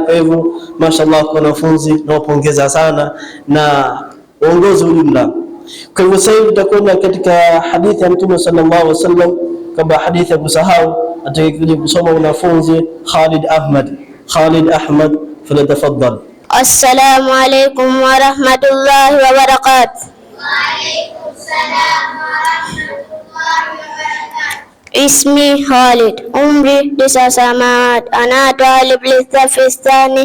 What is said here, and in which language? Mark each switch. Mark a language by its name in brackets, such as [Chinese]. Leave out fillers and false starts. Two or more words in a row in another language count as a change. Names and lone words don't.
[Swahili] Kwa hivyo mashaallah kwa wanafunzi nawapongeza sana na uongozi ujumla. Kwa hivyo sasa tutakwenda katika hadithi ya Mtume [Arabic] صلى الله عليه وسلم, [Swahili] kama hadithi ya kusahau atakaye kusoma wanafunzi Khalid Ahmad falyatafaddal. [Arabic] السلام عليكم ورحمة الله وبركاته. وعليكم السلام ورحمة الله وبركاته. اسمي خالد، عمري 9 سنوات، أنا طالب للصف الثاني.